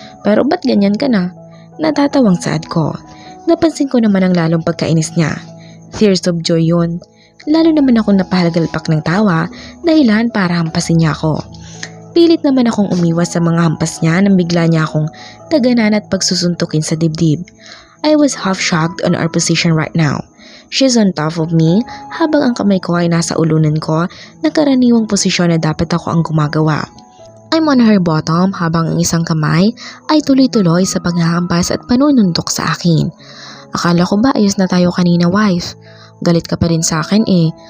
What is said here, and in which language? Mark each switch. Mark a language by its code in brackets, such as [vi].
[tl] Pero ba't ganyan ka na? Natatawang saad ko. Napansin ko naman ang lalong pagkainis niya. [en] Tears of joy [tl] yun. Lalo naman akong napahalagalpak ng tawa dahilan para hampasin niya ako. Pilit naman akong umiwas sa mga hampas niya nang bigla niya akong taganan at pagsusuntukin sa dibdib. [en] I was half shocked on our position right now. She's on top of me [tl] habang ang kamay ko ay nasa ulunan ko na karaniwang posisyon na dapat ako ang gumagawa. [en] I'm on her bottom [tl] habang ang isang kamay ay tuloy-tuloy sa paghahampas at panununtok sa akin. Akala ko ba ayos na tayo kanina, wife? Galit ka pa rin sa akin eh.